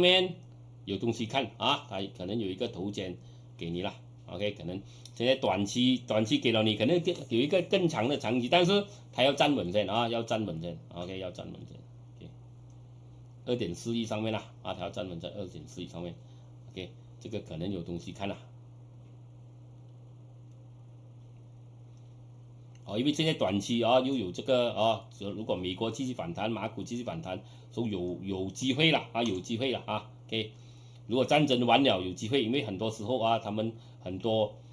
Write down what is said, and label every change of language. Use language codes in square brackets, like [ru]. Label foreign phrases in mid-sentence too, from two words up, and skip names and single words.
[zh] 面，有東西看啊，它可能有一個頭肩給你了 ，OK， 可能現在短期給了你，可能有一個更長的長期，但是它要站穩先啊，要站穩先 ，OK， 要站穩先 ，OK， 2.41上面啦，啊，它要站穩在2.41上面 ，OK，這個可能有東西看啦。因為現在短期啊又有這個啊，如果美國繼續反彈，馬股繼續反彈，所以有機會了啊，有機會了啊。OK， 如果戰爭完了有機會，因為很多時候啊，他們很多